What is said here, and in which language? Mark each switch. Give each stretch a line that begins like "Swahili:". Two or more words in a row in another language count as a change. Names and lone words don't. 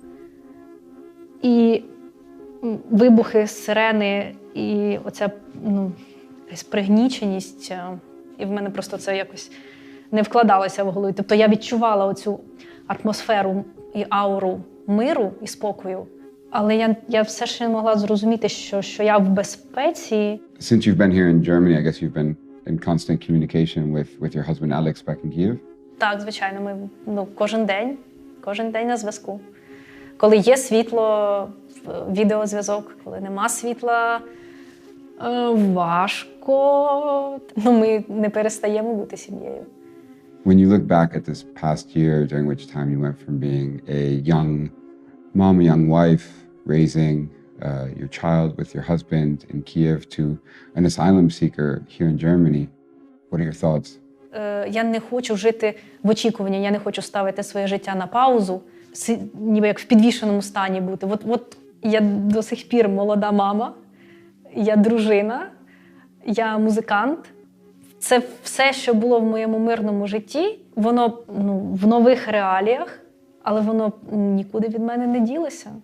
Ukrainian: І вибухи, сирени, і оця якась пригніченість. І в мене просто це якось не вкладалося в голову. Тобто я відчувала оцю атмосферу і ауру миру і спокою. Але я все ще не могла зрозуміти, що я в безпеці.
English: Since you've been here in Germany, I guess you've been in constant communication with your husband Alex back in Kyiv?
Ukrainian: Так, звичайно, ми кожен день на зв'язку. Коли є світло, відеозв'язок, коли нема світла, важко. Ми не перестаємо бути сім'єю.
English: When you look back at this past year, during which time you went from being a young mom, a young wife, raising your child with your husband in Kyiv, to an asylum seeker here in Germany, what are your thoughts?
Ukrainian: Я не хочу жити в очікуванні, я не хочу ставити своє життя на паузу, ніби як в підвішеному стані бути. От я до сих пір молода мама, я дружина, я музикант. Це все, що було в моєму мирному житті, воно в нових реаліях, але воно нікуди від мене не ділося.